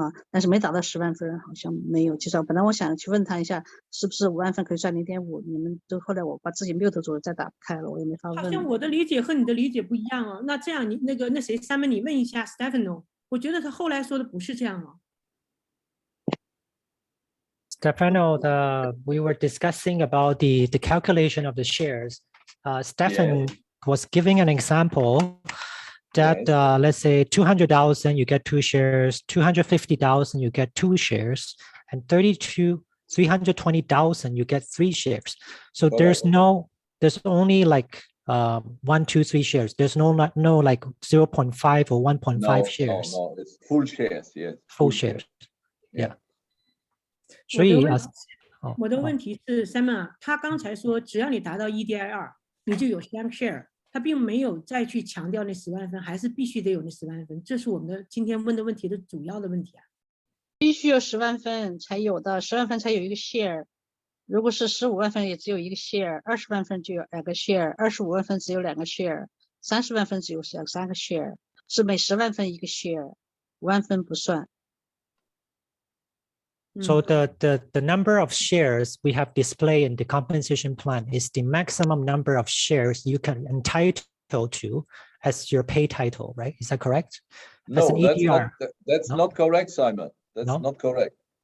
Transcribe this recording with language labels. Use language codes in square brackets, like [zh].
[zh] 但是没达到10万份，好像没有介绍。本来我想去问他一下，是不是5万份可以算0.5？你们都后来我把自己 mute 住了，再打不开了，我也没法问。好像我的理解和你的理解不一样哦。那这样你那谁Simon，你问一下 Stefano， 我觉得他后来说的不是这样哦。 [en] Stefano, we were discussing about the calculation of the shares. Stefan was giving an example that let's say 200,000 you get 2 shares, 250,000 you get 2 shares, and 320,000 you get 3 shares. So there's only like 1, 2, 3 shares. There's no like 0.5 or 1.5 shares. No, it's full shares, yes. Full shares. Yeah. [zh] 所以我的问题是 Simon， 他刚才说只要你达到 EDIR， 你就有3 share。他并没有再去强调那10万分，还是必须得有那10万分，这是我们的今天问的问题的主要的问题啊。必须有10万份才有的，10万份才有一个 share。如果是15万份也只有一个 share， 20万份就有2个 share， 25万份只有2个 share， 30万份只有3个 share， 是每10万份一个 share， 5万份不算。 [en] So the number of shares we have displayed in the compensation plan is the maximum number of shares you can entitle to as your pay title, right? Is that correct? No, that's not correct, Simon. That's not correct.